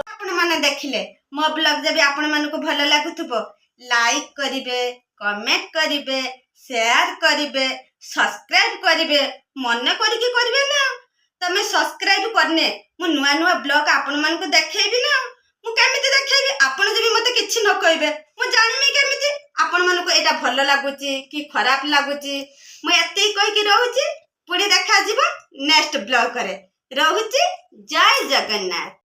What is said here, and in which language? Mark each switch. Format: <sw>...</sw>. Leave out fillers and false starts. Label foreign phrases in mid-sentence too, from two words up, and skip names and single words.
<or>ଆପଣ ମାନେ ଦେଖିଲେ ମୋ ବ୍ଲଗ ଯଦି ଆପଣ ମାନଙ୍କୁ ଭଲ ଲାଗୁଥିବ ଲାଇକ୍ କରିବେ, କମେଣ୍ଟ କରିବେ, ସେୟାର କରିବେ, ସବସ୍କ୍ରାଇବ କରିବେ। ମନେ କରିକି କରିବେ ନା। ତମେ ସବସ୍କ୍ରାଇବ କରିନେ ମୁଁ ନୂଆ ନୂଆ ବ୍ଲଗ ଆପଣ ମାନଙ୍କୁ ଦେଖେଇବି ନା। ମୁଁ କେମିତି ଦେଖେଇବି? ଆପଣ ଯଦି ମତେ କିଛି ନ କହିବେ ମୁଁ ଜାଣିବି କେମିତି? ଆପଣ ମାନକ ଏଟା ଭଲ ଲାଗୁଛି କି ଖରାପ ଲାଗୁଛି ମୁ ଏତେ କହି କି ରହୁଛି ପୁଣି ଦେଖା ଜୀବ</or> <en>next blog</en> <or>କରେ ରହୁଛି ଜୟ ଜଗନ୍ନାଥ।</or>